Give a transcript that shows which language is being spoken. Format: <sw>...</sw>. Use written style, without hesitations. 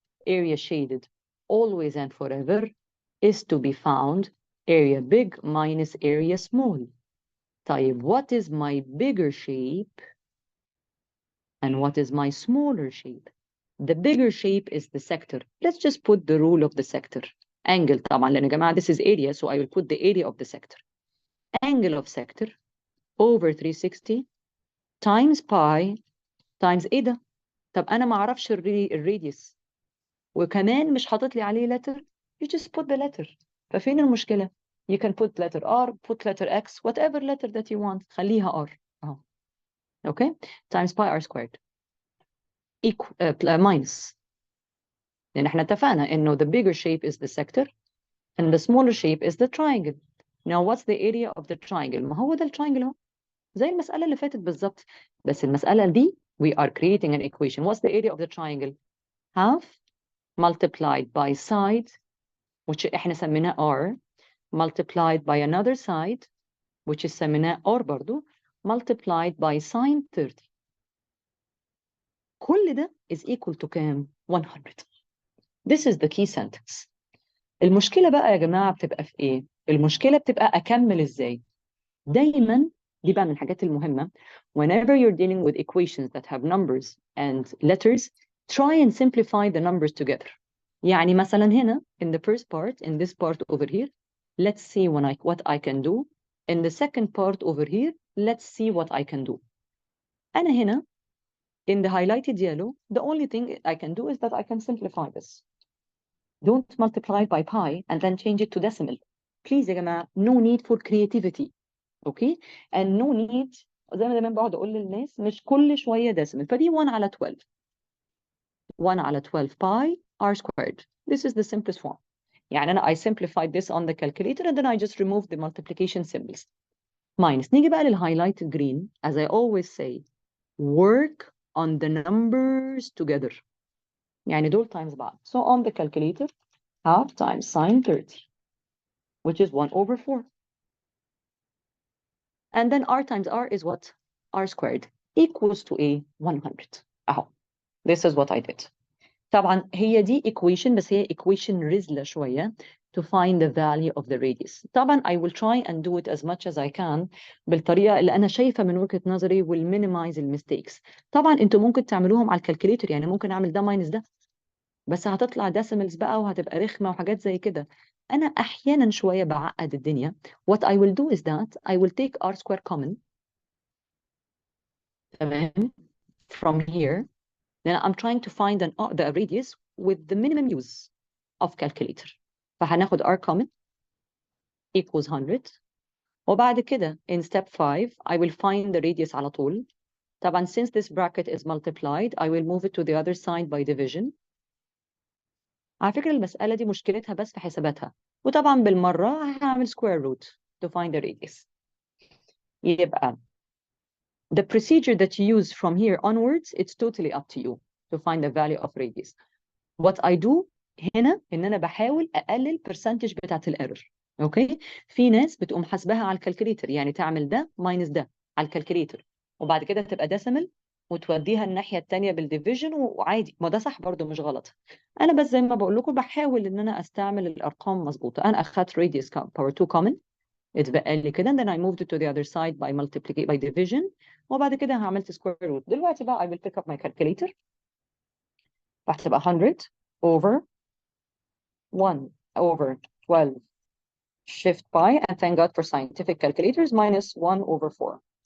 <en>Area shaded, always and forever, is to be found area big minus area small.</en> <ar>طيب,</ar> <en>what is my bigger shape? And what is my smaller shape? The bigger shape is the sector. Let's just put the rule of the sector. Angle</en> <ar>طبعا, لأن يا جماعة</ar> <en>this is area, so I will put the area of the sector. Angle of sector over 360 times pi times</en> <ar>ايه ده؟ طب أنا ما أعرفش الراديوس وكمان مش حاطط لي عليه letter.</ar> <en>You just put the letter.</en> <ar>ففين المشكلة؟</ar> <en>You can put letter R, put letter X, whatever letter that you want.</en> <ar>خليها</ar> <en>R. Okay? Times pi R squared. Minus.</en> <ar>لأن احنا اتفقنا إنه</ar> <en>the bigger shape is the sector and the smaller shape is the triangle. Now what's the area of the triangle?</en> <ar>ما هو ده التراينجل اهو. زي المسألة اللي فاتت بالظبط. بس المسألة دي</ar> <en>we are creating an equation. What's the area of the triangle? Half multiplied by side, which</en> <ar>احنا سميناه</ar> <en>R, multiplied by another side, which is</en> <ar>سميناه</ar> <en>R</en> <ar>برضو,</ar> <en>multiplied by sine 30.</en> <ar>كل ده</ar> <en>is equal to</en> <ar>كام؟</ar> <en>100. This is the key sentence.</en> <ar>المشكلة بقى يا جماعة بتبقى في إيه؟ المشكلة بتبقى أكمل إزاي؟ دايماً دي بقى من الحاجات المهمة.</ar> <en>Whenever you're dealing with equations that have numbers and letters, try and simplify the numbers together.</en> <ar>يعني مثلا هنا,</ar> <en>in the first part, in this part over here, let's see what I can do. In the second part over here, let's see what I can do.</en> <ar>أنا هنا,</ar> <en>in the highlighted yellow, the only thing I can do is that I can simplify this. Don't multiply by pi and then change it to decimal. Please</en> <ar>يا جماعة,</ar> <en>no need for creativity. Okay? And no need,</en> <ar>زي ما دايما بقعد أقول للناس, مش كل شوية decimal. فدي 1 على 12.</ar> <en>1</en> <ar>على</ar> <en>12 pi r squared. This is the simplest form.</en> <ar>يعني أنا</ar> <en>I simplified this on the calculator and then I just removed the multiplication symbols. Minus.</en> <ar>نيجي بقى للhighlighted green.</ar> <en>As I always say, work on the numbers together.</en> <ar>يعني دول times بعض.</ar> <en>So on the calculator, half times sine 30, which is 1 over 4. And then r times r is what? R squared equals to a 100.</en> <ar>أهو.</ar> <en>This is what I did.</en> <ar>طبعا هي دي</ar> <en>equation,</en> <ar>بس هي</ar> <en>equation</en> <ar>رزلة شوية</ar> <en>to find the value of the radius.</en> <ar>طبعا</ar> <en>I will try and do it as much as I can</en> <ar>بالطريقة اللي أنا شايفة من وجهة نظري</ar> <en>will minimize mistakes.</en> <ar>طبعا أنتوا ممكن تعملوهم على الكالكوليتر, يعني ممكن أعمل ده minus ده, بس هتطلع decimals بقى وهتبقى رخمة وحاجات زي كده. أنا أحيانا شوية بعقد الدنيا.</ar> <en>What I will do is that I will take r square common.</en> <ar>تمام.</ar> <en>From here. Then I'm trying to find the radius with the minimum use of calculator.</en> <ar>فهناخد</ar> <en>r common equals 100.</en> <ar>وبعد كده</ar> <en>in step 5 I will find the radius</en> <ar>على طول. طبعا</ar> <en>since this bracket is multiplied I will move it to the other side by division.</en> <ar>على فكرة المسألة دي مشكلتها بس في حساباتها. وطبعا بالمرة هعمل square root to find the radius. يبقى</ar> <en>the procedure that you use from here onwards, it's totally up to you to find the value of radius. What I do</en> <ar>هنا إن أنا بحاول أقلل percentage بتاعت الإيرور. أوكي؟ في ناس بتقوم حاسباها على الكالكوليتر, يعني تعمل ده minus ده على الكالكوليتر وبعد كده تبقى decimal وتوديها الناحية التانية بالديفيجن وعادي, ما ده صح برضو مش غلط. أنا بس زي ما بقول لكم بحاول إن أنا أستعمل الأرقام مظبوطة. أنا أخدت</ar> <en>radius power 2 common,</en> <ar>اتبقى لي كده,</ar> <en>then I moved it to the other side by division</en> <ar>وبعد كده عملت</ar> <en>square root.</en> <ar>دلوقتي بقى</ar> <en>I will pick up my calculator. هتبقى 100 over 1 over 12 shift pi, and thank God for scientific calculators, minus 1 over 4.</en>